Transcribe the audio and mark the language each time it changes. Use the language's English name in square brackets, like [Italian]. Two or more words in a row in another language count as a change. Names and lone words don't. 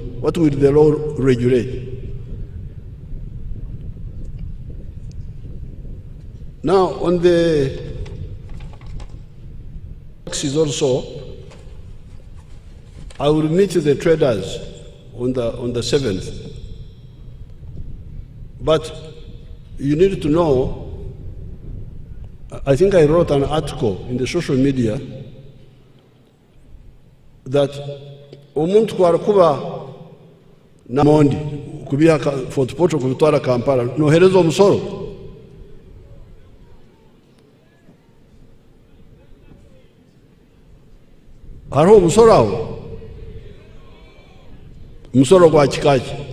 [English] What will the law regulate? Now, on the taxes also, I will meet the traders on the 7th. But you need to know, I think I wrote an article in the social media that [Tooro] omuntu kwarakuba na mondi kubia Fort Portal kubitwara Kampala nohereza omusoro. Hariho omusoro awo, omusoro gwa kikaki.